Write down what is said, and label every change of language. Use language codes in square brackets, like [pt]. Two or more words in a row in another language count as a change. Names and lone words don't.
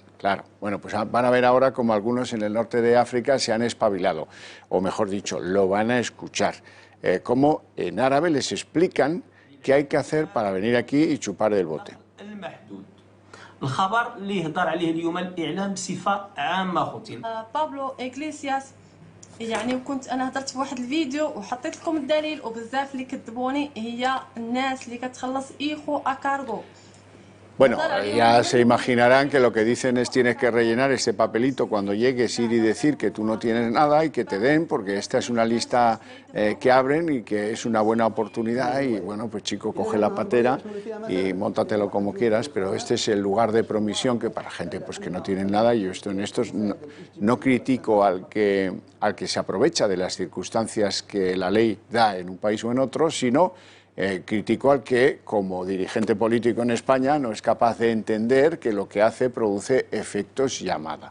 [es] Claro, bueno, pues van a ver ahora como algunos en el norte de África se han espabilado, o mejor dicho, lo van a escuchar. Como en árabe les explican qué hay que hacer para venir aquí y chupar del bote. [ar] Pablo Iglesias يعني وكنت انا هضرت بواحد الفيديو وحطيت لكم الدليل وبزاف اللي كذبوني هي الناس اللي كتخلص ايخو اكارغو. [es] Bueno, ya se imaginarán que lo que dicen es tienes que rellenar ese papelito cuando llegues, ir y decir que tú no tienes nada y que te den, porque esta es una lista que abren y que es una buena oportunidad y bueno, pues chico, coge la patera y móntatelo como quieras, pero este es el lugar de promisión que para gente pues que no tiene nada, y yo en estos no critico al que se aprovecha de las circunstancias que la ley da en un país o en otro, sino critico al que, como dirigente político en España, no es capaz de entender que lo que hace produce efectos llamada.